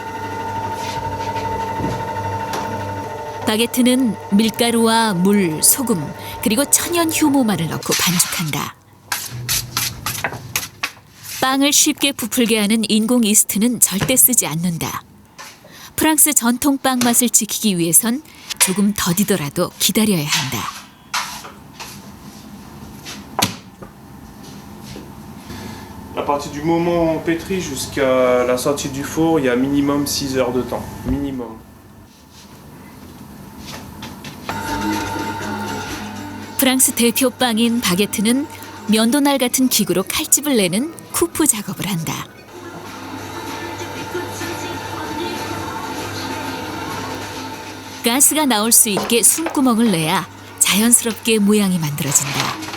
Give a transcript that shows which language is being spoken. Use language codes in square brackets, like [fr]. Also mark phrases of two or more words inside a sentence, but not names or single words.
[ko] 바게트는 밀가루와 물, 소금, 그리고 천연 효모만을 넣고 반죽한다. 빵을 쉽게 부풀게 하는 인공 이스트는 절대 쓰지 않는다. 프랑스 전통 빵 맛을 지키기 위해선 조금 더디더라도 기다려야 한다. [fr] À partir du moment où on pétrit jusqu'à la sortie du four, il y a minimum 6 heures de temps. Minimum. [ko] 프랑스 대표 빵인 바게트는 면도날 같은 기구로 칼집을 내는 쿠프 작업을 한다. 가스가 나올 수 있게 숨구멍을 내야 자연스럽게 모양이 만들어진다.